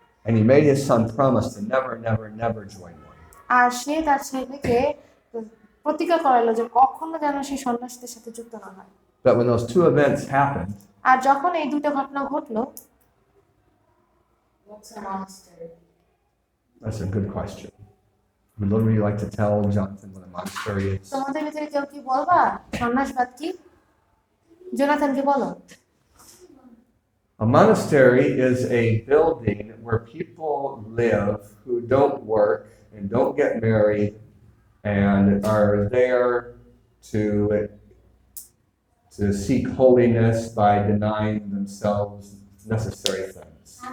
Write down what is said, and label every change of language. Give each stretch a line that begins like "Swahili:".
English: And he made his son promise to never join one.
Bangla: আর সে তার ছেলেকে প্রতিজ্ঞা করালো যে কখনো যেন সে সন্ন্যাসীদের সাথে যুক্ত না হয়।
English: But when those two events happened,
Bangla: আর যখন এই দুটো ঘটনা ঘটলো,
English: What's a monastery? that's a good question. Would Lily like to tell Jonathan what a monastery is?
Bangla: তোমাদের ভিতরে কেউ কি বলবা সন্ন্যাসবাদ কি? জোনাথনকে বলো।
English: A monastery is a building where people live who don't work and don't get married and are there to seek holiness by denying themselves necessary things.